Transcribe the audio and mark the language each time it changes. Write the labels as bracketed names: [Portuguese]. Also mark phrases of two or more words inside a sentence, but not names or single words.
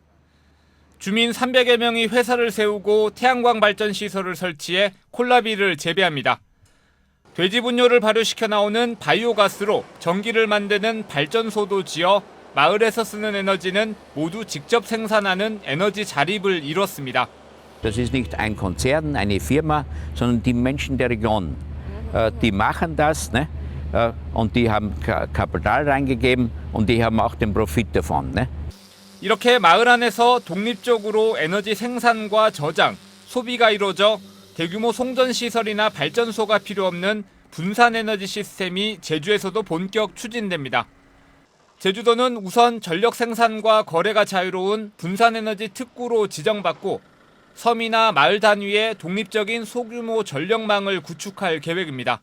[Korean] 주민 300여 명이 회사를 세우고 태양광 발전 시설을 설치해 콜라비를 재배합니다. 돼지 분뇨를 발효시켜 나오는 바이오가스로 전기를 만드는 발전소도 지어 마을에서 쓰는 에너지는 모두 직접 생산하는 에너지 자립을 이뤘습니다. [German] Das ist nicht ein Konzern, eine Firma, sondern die Menschen der Region. Die machen das, ne? Und die haben Kapital reingegeben und die haben auch den Profit davon. Ne? [Korean] 이렇게 마을 안에서 독립적으로 에너지 생산과 저장, 소비가 이루어져 대규모 송전 시설이나 발전소가 필요 없는 분산 에너지 시스템이 제주에서도 본격 추진됩니다. 제주도는 우선 전력 생산과 거래가 자유로운 분산 에너지 특구로 지정받고 섬이나 마을 단위의 독립적인 소규모 전력망을 구축할 계획입니다.